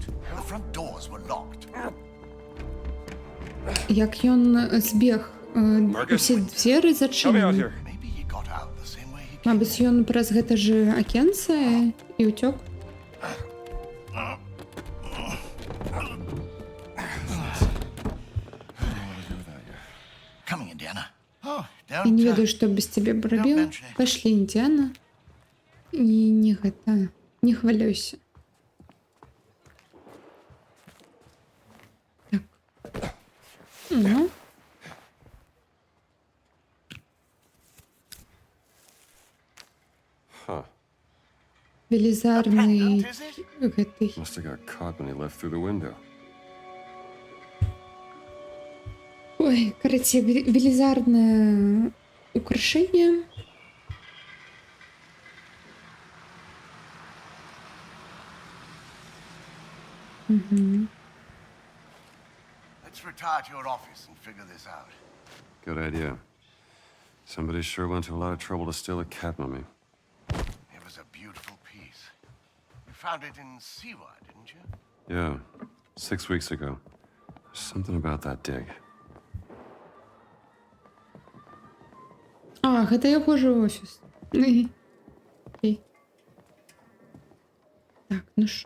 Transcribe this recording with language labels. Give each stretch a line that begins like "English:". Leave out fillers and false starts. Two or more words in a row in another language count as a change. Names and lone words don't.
English: The front doors were locked.
Belarusian: Як ён збег, усе дзверы
English: Help me out
Belarusian: зачынены.
English: here. Maybe he got out the same way he came.
Belarusian: Мабыць, ён праз гэта ж акенца і ўцёк.
English: Coming, Indiana. Oh,
Belarusian: Я
English: don't.
Belarusian: не ведаю, што без цябе б рабіў. Пашлі, Індзіана. Не гэта, не хвалюйся. Так. Ну.
English: Huh.
Belarusian: Велізарны
English: Is it?
Belarusian: гэты.
English: Must have got caught when he left through the window.
Belarusian: Ой, карацей, велізарнае украшэнне.
English: Let's retire to your office and figure this out. Good idea. Somebody sure went to a lot of trouble to steal a cat mummy. It was a beautiful piece. You found it in Siwa, didn't you? Yeah, 6 weeks ago. Something about that dig.
Belarusian: А, гэта яго ж офіс.
Ukrainian: Окей. Так, ну що?